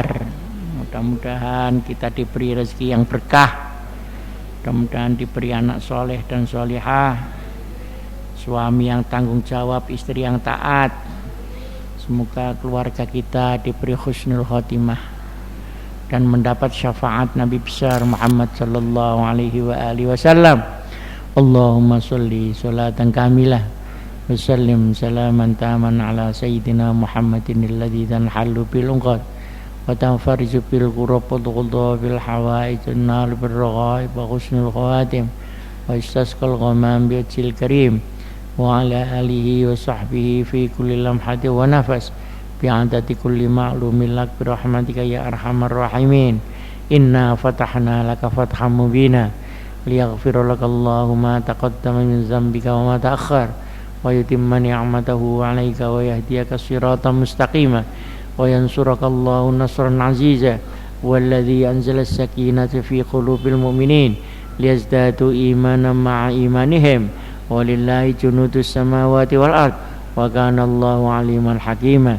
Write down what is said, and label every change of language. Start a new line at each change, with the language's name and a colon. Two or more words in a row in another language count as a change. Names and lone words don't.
Indonesian: Mudah-mudahan kita diberi rezeki yang berkah. Mudah-mudahan diberi anak soleh dan solihah, suami yang tanggung jawab, istri yang taat. Semoga keluarga kita diberi
Arabic: حسن الخاتمة
Indonesian: dan mendapat syafaat Nabi besar Muhammad
Arabic: صلى الله عليه وعلى آله وسلم. اللهم صل صلاة كاملة وسلم سلاما تاما على سيدنا محمد الذي تنحل به العقد وتنفرج به الكرب وتقضى به الحوائج وتنال به الرغائب وحسن الخواتيم ويستسقى الغمام بوجهه الكريم وعلى آله وصحبه في كل لمحة ونفس بعدد كل معلوم لك برحمتك يا أرحم الراحمين. إنا فتحنا لك فتحا مبينا ليغفر لك الله ما تقدم من ذنبك وما تأخر ويتم نعمته عليك ويهديك صراطا مستقيما وينصرك الله نصرا عزيزا الذي أنزل السكينة في قلوب المؤمنين ليزدادوا إيمانا مع إيمانهم ولله جنود السماوات والأرض وكان الله عليما حكيما.